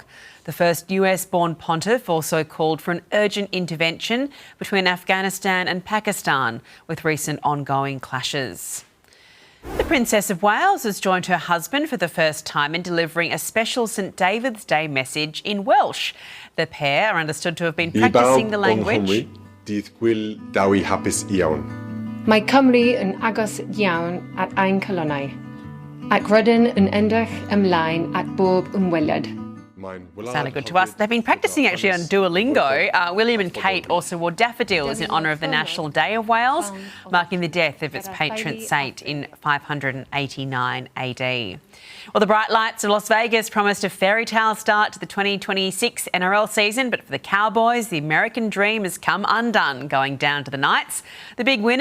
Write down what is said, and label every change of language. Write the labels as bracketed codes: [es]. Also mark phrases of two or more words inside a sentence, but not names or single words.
[en] The first US-born pontiff also called for an urgent intervention between Afghanistan and Pakistan with recent ongoing clashes. The Princess of Wales has joined her husband for the first time in delivering a special St David's Day message in Welsh. The pair are understood to have been practising the language. [cy] Mae Cymru yn agos iawn at ein colonnau, ac rydyn yn edrych ymlaen at bob ymweliad. [en] Sounded good to us. They've been practising actually on Duolingo. William and Kate also wore daffodils in honour of the National Day of Wales, marking the death of its patron saint in 589 AD. Well, the bright lights of Las Vegas promised a fairy tale start to the 2026 NRL season, but for the Cowboys, the American dream has come undone, going down to the Knights.